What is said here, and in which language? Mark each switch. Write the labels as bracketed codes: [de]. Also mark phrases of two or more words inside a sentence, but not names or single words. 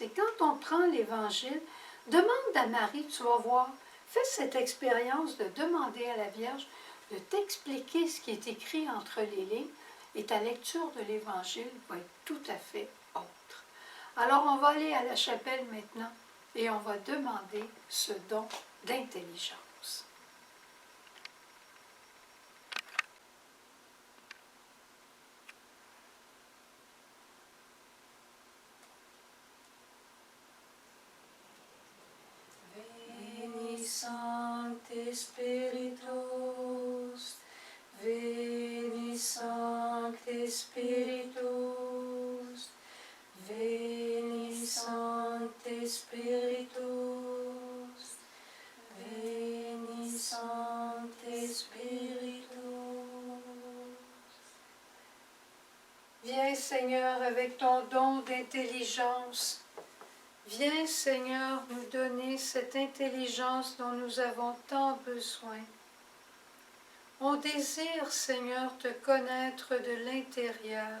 [fr] Et quand on prend l'Évangile, demande à Marie, tu vas voir, fais cette expérience de demander à la Vierge de t'expliquer ce qui est écrit entre les lignes et ta lecture de l'Évangile va être tout à fait autre. Alors on va aller à la chapelle maintenant et on va demander ce don d'intelligence. [la] Veni Sancte Spiritus, Veni Sancte Spiritus, Veni Sancte Spiritus, Veni Sancte Spiritus. [fr] Viens Seigneur avec ton don d'intelligence. Viens Seigneur nous donner cette intelligence dont nous avons tant besoin. On désire Seigneur te connaître de l'intérieur.